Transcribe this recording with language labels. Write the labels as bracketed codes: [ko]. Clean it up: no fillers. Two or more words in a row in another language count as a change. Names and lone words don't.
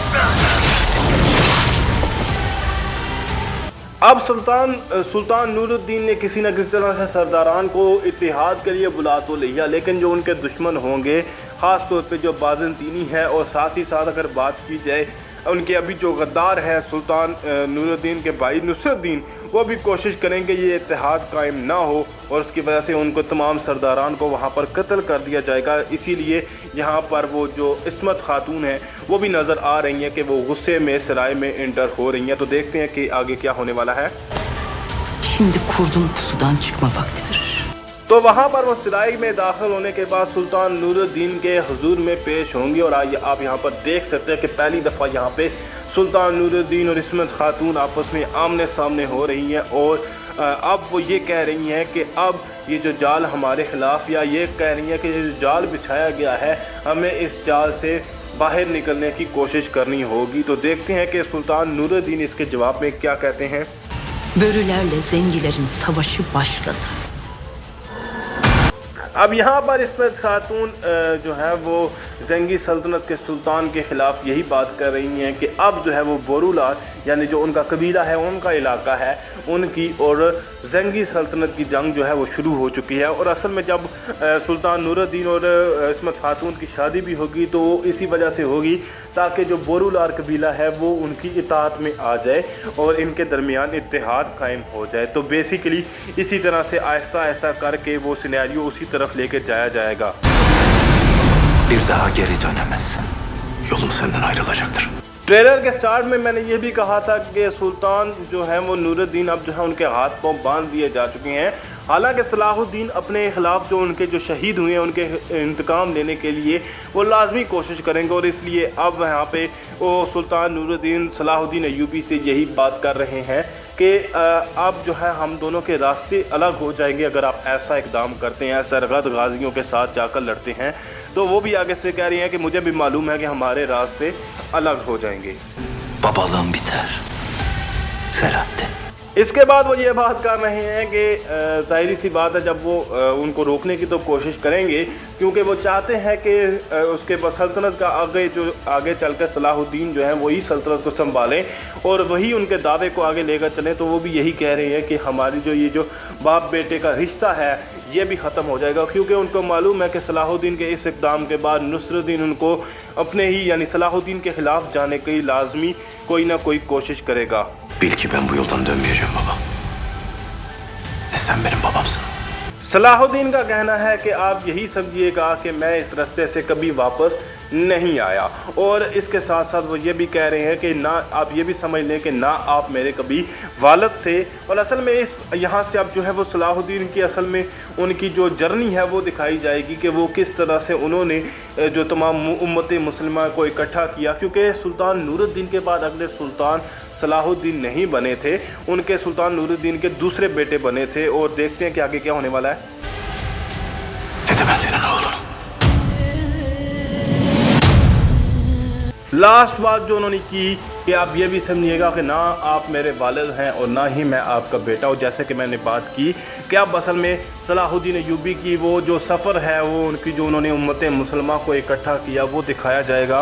[ur] اب سلطان نورالدین نے کسی نہ کسی طرح سے سرداران کو اتحاد کے لیے بلا تو لیا، لیکن جو ان کے دشمن ہوں گے خاص طور پہ جو بازنطینی ہے اور ساتھ ہی ساتھ اگر بات کی جائے ان کے ابھی جو غدار ہے سلطان نورالدین کے بھائی نصرتدین، وہ بھی کوشش کریں گے یہ اتحاد قائم نہ ہو اور اس کی وجہ سے ان کو تمام سرداران کو وہاں پر قتل کر دیا جائے گا. اسی لیے یہاں پر وہ جو عصمت خاتون ہے وہ بھی نظر آ رہی ہیں کہ وہ غصے میں سرائے میں انٹر ہو رہی ہیں. تو دیکھتے ہیں کہ آگے کیا ہونے والا ہے. [tr] Şimdi kurdun pusudan çıkma vaktidir. [ur] تو وہاں پر وہ سرائے میں داخل ہونے کے بعد سلطان نورالدین کے حضور میں پیش ہوں گی اور آئیے آپ یہاں پر دیکھ سکتے ہیں کہ پہلی دفعہ یہاں پہ سلطان نورالدین اور عصمت خاتون آپس میں آمنے سامنے ہو رہی ہیں اور اب وہ یہ کہہ رہی ہیں کہ اب یہ جو جال ہمارے خلاف، یا یہ کہہ رہی ہیں کہ یہ جو جال بچھایا گیا ہے ہمیں اس جال سے باہر نکلنے کی کوشش کرنی ہوگی. تو دیکھتے ہیں کہ سلطان نورالدین اس کے جواب میں کیا کہتے ہیں. [tr] Börülerle zengilerin savaşı başladı. [ur] اب یہاں پر عصمت خاتون جو ہے وہ زنگی سلطنت کے سلطان کے خلاف یہی بات کر رہی ہیں کہ اب جو ہے وہ بورولار یعنی جو ان کا قبیلہ ہے، ان کا علاقہ ہے، ان کی اور زنگی سلطنت کی جنگ جو ہے وہ شروع ہو چکی ہے. اور اصل میں جب سلطان نورالدین اور عصمت خاتون کی شادی بھی ہوگی تو وہ اسی وجہ سے ہوگی تاکہ جو بورولار قبیلہ ہے وہ ان کی اطاعت میں آ جائے اور ان کے درمیان اتحاد قائم ہو جائے. تو بیسکلی اسی طرح سے آہستہ آہستہ کر کے وہ سینیریو اسی طرف لے کے جایا جائے گا. [tr] Bir daha geri dönemezsin. Yolum senden ayrılacaktır. [ur] ٹریلر کے اسٹارٹ میں میں نے یہ بھی کہا تھا کہ سلطان جو ہے وہ نورالدین اب جو ہے ان کے ہاتھ پاؤں باندھ دیے جا چکے ہیں. حالانکہ صلاح الدین اپنے خلاف جو ان کے جو شہید ہوئے ہیں ان کے انتقام لینے کے لیے وہ لازمی کوشش کریں گے اور اس لیے اب یہاں پہ وہ سلطان نورالدین صلاح الدین ایوبی سے یہی بات کر رہے ہیں کہ اب جو ہے ہم دونوں کے راستے الگ ہو جائیں گے اگر آپ ایسا اقدام کرتے ہیں، سرگرد غازیوں کے ساتھ جا کر لڑتے ہیں. تو وہ بھی آگے سے کہہ رہی ہیں کہ مجھے بھی معلوم ہے کہ ہمارے راستے الگ ہو جائیں گے. [tr] Babalığın biter. Selahattin. [ur] اس کے بعد وہ یہ بات کر رہے ہیں کہ ظاہری سی بات ہے جب وہ ان کو روکنے کی تو کوشش کریں گے کیونکہ وہ چاہتے ہیں کہ اس کے سلطنت کا آگے چل کر صلاح الدین جو ہے وہی سلطنت کو سنبھالیں اور وہی ان کے دعوے کو آگے لے کر چلیں. تو وہ بھی یہی کہہ رہے ہیں کہ ہماری جو یہ جو باپ بیٹے کا رشتہ ہے یہ بھی ختم ہو جائے گا کیونکہ ان کو معلوم ہے کہ صلاح الدین کے اس اقدام کے بعد نصرالدین ان کو اپنے ہی یعنی صلاح الدین کے خلاف جانے کی لازمی کوئی نہ کوئی کوشش کرے گا. [tr] Bil ki ben bu yoldan dönmeyeceğim baba. Ve sen benim babamsın. [ur] صلاح الدین کا کہنا ہے کہ آپ یہی سمجھیے گا کہ میں اس راستے سے کبھی واپس نہیں آیا اور اس کے ساتھ ساتھ وہ یہ بھی کہہ رہے ہیں کہ نہ آپ یہ بھی سمجھ لیں کہ نہ آپ میرے کبھی والد تھے. اور اصل میں اس یہاں سے اب جو ہے وہ صلاح الدین کی اصل میں ان کی جو جرنی ہے وہ دکھائی جائے گی کہ وہ کس طرح سے انہوں نے جو تمام امت مسلمہ کو اکٹھا کیا کیونکہ سلطان نورالدین کے بعد اگلے سلطان صلاح الدین نہیں بنے تھے، ان کے سلطان نورالدین کے دوسرے بیٹے بنے تھے. اور دیکھتے ہیں کہ آگے کیا ہونے والا ہے. [tr] Ne de ben senin oğlunum. [ur] لاسٹ بات جو انہوں نے کی کہ آپ یہ بھی سمجھیے گا کہ نہ آپ میرے والد ہیں اور نہ ہی میں آپ کا بیٹا ہوں. جیسے کہ میں نے بات کی کہ اب اصل میں صلاح الدین ایوبی کی وہ جو سفر ہے وہ ان کی جو انہوں نے امت مسلمان کو اکٹھا کیا وہ دکھایا جائے گا.